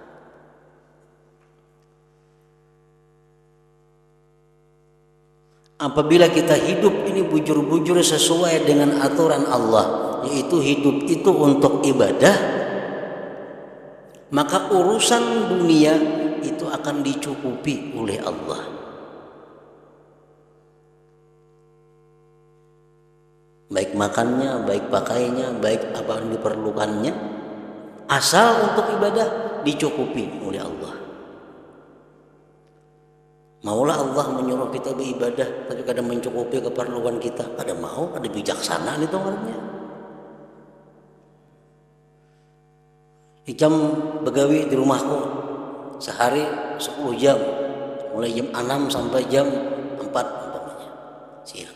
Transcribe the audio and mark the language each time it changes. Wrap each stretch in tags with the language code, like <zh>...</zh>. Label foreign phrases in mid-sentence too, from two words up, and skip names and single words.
<bjn>Apabila kita hidup ini bujur-bujur sesuai dengan aturan Allah, yaitu hidup itu untuk ibadah, maka urusan dunia itu akan dicukupi oleh Allah. Baik makannya, baik pakainya, baik apa yang diperlukannya, asal untuk ibadah dicukupi oleh Allah. Maulah Allah menyuruh kita beribadah, tapi kadang mencukupi keperluan kita. Kadang mau, ada bijaksana itu orangnya. Jam begawi di rumahku sehari 10 jam, mulai jam 6 sampai jam 4 umpamanya siang.</bjn>